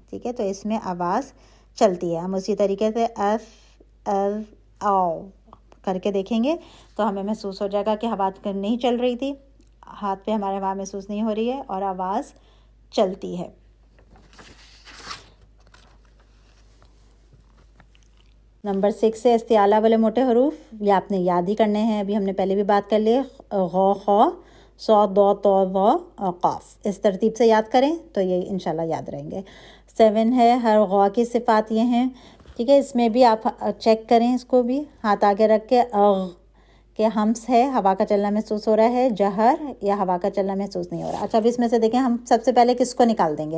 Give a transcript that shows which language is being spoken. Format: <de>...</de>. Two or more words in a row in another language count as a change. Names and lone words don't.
<ur>ٹھیک ہے، تو اس میں آواز چلتی ہے. ہم اسی طریقے سے ایف ایل او کر کے دیکھیں گے تو ہمیں محسوس ہو جائے گا کہ ہوا نہیں چل رہی تھی، ہاتھ پہ ہمارے ہوا محسوس نہیں ہو رہی ہے اور آواز چلتی ہے. نمبر 6 ہے استعالہ والے موٹے حروف. یہ آپ نے یاد ہی کرنے ہیں، ابھی ہم نے پہلے بھی بات کر لی. غ، خ، ص، ض، ط، ظ، قاف. اس ترتیب سے یاد کریں تو یہ</ur> <ar>انشاءاللہ</ar> <ur>یاد رہیں گے. 7 ہے ہر غ کی صفات یہ ہیں. ٹھیک ہے، اس میں بھی آپ چیک کریں، اس کو بھی ہاتھ آگے رکھ کے. اغ کہ ہمس ہے، ہوا کا چلنا محسوس ہو رہا ہے. جہر یا ہوا کا چلنا محسوس نہیں ہو رہا. اچھا، اب اس میں سے دیکھیں ہم سب سے پہلے کس کو نکال دیں گے؟</ur>